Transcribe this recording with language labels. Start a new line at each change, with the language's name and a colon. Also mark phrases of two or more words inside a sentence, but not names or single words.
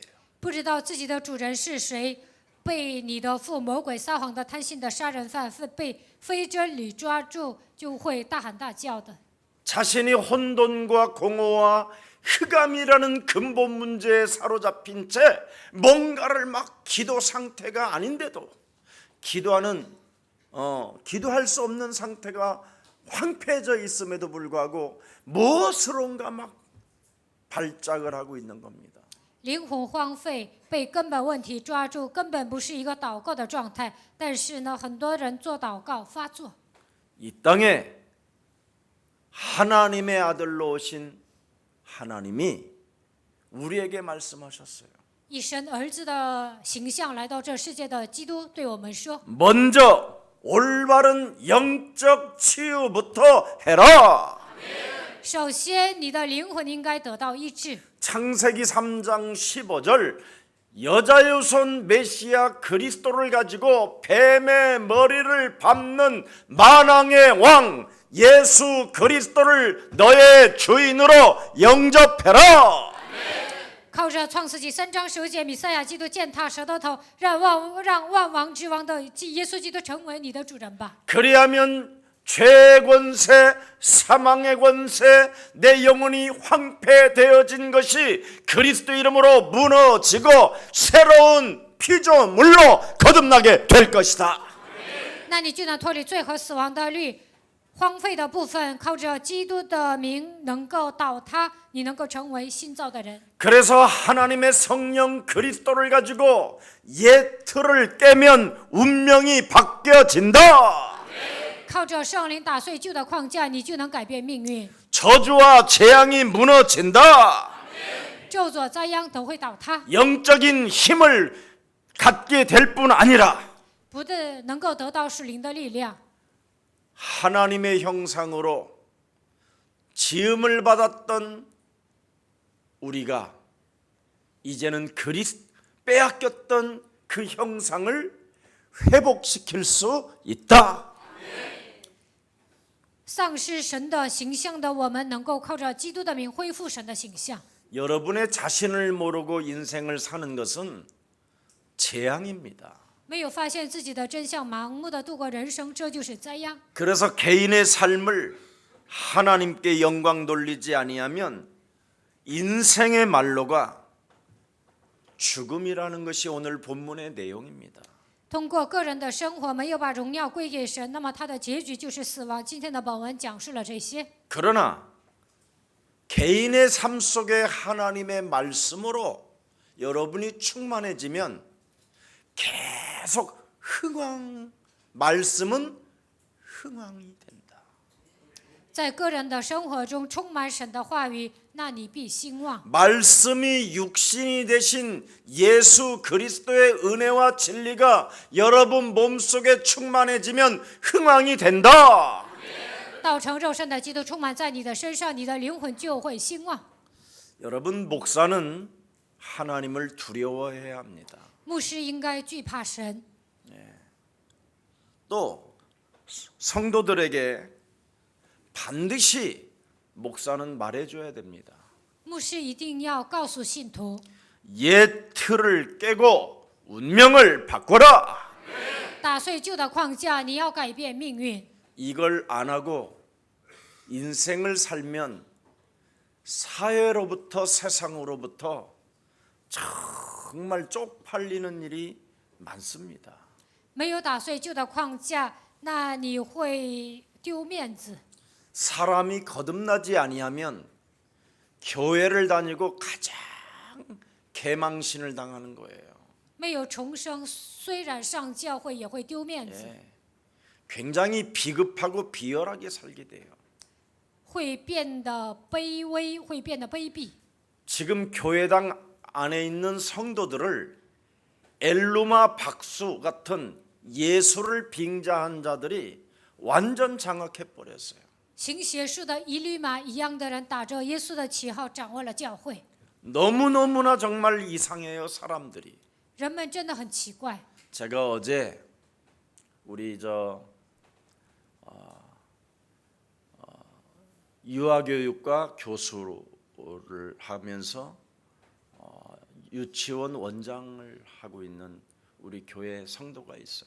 Chinese: 不知道自己的主人是谁，被你的父魔鬼撒谎的贪心的杀人犯被非真理抓住，就会大喊大叫的。
Korean: 자신이 혼돈과 공허와 흑암이라는 근본 문제에 사로잡힌 채 뭔가를 막 기도 상태가 아닌데도 기도할 수 없는 상태가 황폐해져 있음에도 불구하고 무엇으론가 막 발작을 하고 있는 겁니다.
Chinese: 灵魂荒废，被根本问题抓住，根本不是一个祷告的状态。但是呢，很多人做祷告发作。
Korean: 이 땅에 하나님의 아들로 오신 하나님이 우리에게 말씀하셨어요.
Chinese: 以神儿子的形象来到这世界的基督对我们说：
Korean: 먼저 올바른 영적 치유부터 해라.
Chinese: 首先，你的灵魂应该得到医治。
Korean: 창세기 3장 15절 여자의 손 메시아 그리스도를 가지고 뱀의 머리를 밟는 만왕의 왕 예수 그리스도를 너의 주인으로 영접해라.
Chinese: 靠着创世纪3章15节，弥赛亚基督践踏蛇的头，让万王之王的耶稣基督成为你的主人吧。
Korean: 그리하면 죄의 권세, 사망의 권세, 내 영혼이 황폐되어진 것이 그리스도 이름으로 무너지고 새로운 피조물로 거듭나게 될 것이다.
Chinese: 那你就能脱离罪和死亡的律，荒废的部分靠着基督的名能够倒塌，你能够成为新造的人。
Korean: 그래서 하나님의 성령 그리스도를 가지고 옛 틀을 깨면 운명이 바뀌어진다.
Chinese: 靠着圣灵打碎旧的框架，你就能改变命运。
Korean: 저주와 재앙이 무너진다.
Chinese: 咒诅灾殃都会倒塌，
Korean: 영적인 힘을 갖게 될 뿐 아니라
Chinese: 不但能够得到属灵的力量，
Korean: 하나님의 형상으로 지음을 받았던 우리가 이제는 빼앗겼던 그 형상을 회복시킬 수 있다.
Chinese: 丧失神的形象的我们，能够靠着基督的名恢复神的形象。
Korean: 여러분의 자신을 모르고 인생을 사는 것은 재앙입니다.
Chinese: 没有发现自己的真相，盲目的度过人生，这就是灾殃。
Korean: 그래서 개인의 삶을 하나님께 영광 돌리지 아니하면 인생의 말로가 죽음이라는 것이 오늘 본문의 내용입니다.
Chinese: 通过个人的生活没有把荣耀归给神，那么他的结局就是死亡。今天的本文讲述了这些。
Korean: 그러나 개인의 삶 속에 하나님의 말씀으로 여러분이 충만해지면 계속 말씀은 흥왕이 된다.
Chinese: 在个人的生活中充满神的话语，那你必兴旺。
Korean: 말씀이 육신이 되신 예수 그리스도의 은혜와 진리가 여러분 몸속에 충만해지면 흥왕이 된다.
Chinese: 道成肉身的基督充满在你的身上，你的灵魂就会兴旺。
Korean: 여러분 목사는 하나님을 두려워해야 합니다.
Chinese: 牧师应该惧怕神，
Korean: 또 성도들에게 반드시 목사는 말해줘야 됩니다.
Chinese: 牧师一定要告诉信徒，
Korean: 옛 틀을 깨고 운명을 바꿔라.
Chinese: 打碎旧的框架，你要改变命运。
Korean: 이걸 안 하고 인생을 살면 사회로부터 세상으로부터 정말 쪽팔리는 일이 많습니다.
Chinese: 没有打碎旧的框架，那你会丢面子。
Korean: 사람이 거듭나지 아니하면 교회를 다니고 가장 개망신을 당하는 거예요.
Chinese: 没有重生，虽然上教会也会丢面子，
Korean: 굉장히 비급하고 비열하게 살게 돼요.
Chinese: 会变得卑微，会变得卑鄙。
Korean: 지금 교회당 안에 있는 성도들을 엘루마 박수 같은 예수를 빙자한 자들이 완전 장악해 버렸어요.
Chinese: 行邪术的以律马一样的人，打着耶稣的旗号掌握了教会。
Korean: 너무너무나 정말 이상해요, 사람들이.
Chinese: 人们真的很奇怪。
Korean: 제가 어제 우리 유아교육과 교수를 하면서 유치원 원장을 하고 있는 우리 교회 성도가 있어요.